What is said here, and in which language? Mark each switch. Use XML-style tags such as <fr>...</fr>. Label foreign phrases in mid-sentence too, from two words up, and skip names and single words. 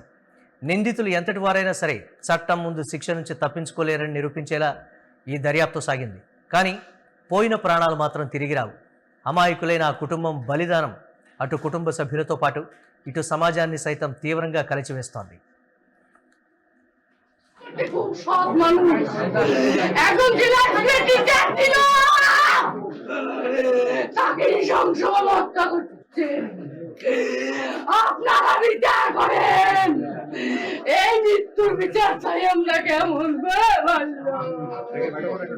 <te>నిందితులు ఎంతటి వారైనా సరే చట్టం ముందు శిక్ష నుంచి తప్పించుకోలేరని నిరూపించేలా ఈ దర్యాప్తు సాగింది. కానీ పోయిన ప్రాణాలు మాత్రం తిరిగి రావు. అమాయకులైన ఆ కుటుంబం బలిదానం అటు కుటుంబ సభ్యులతో పాటు ఇటు సమాజాన్ని సైతం తీవ్రంగా కలిచివేస్తోంది.</te> <bn>আপনারা বিচার করেন, এই মৃত্যুর বিচার চাই আমরা।</bn>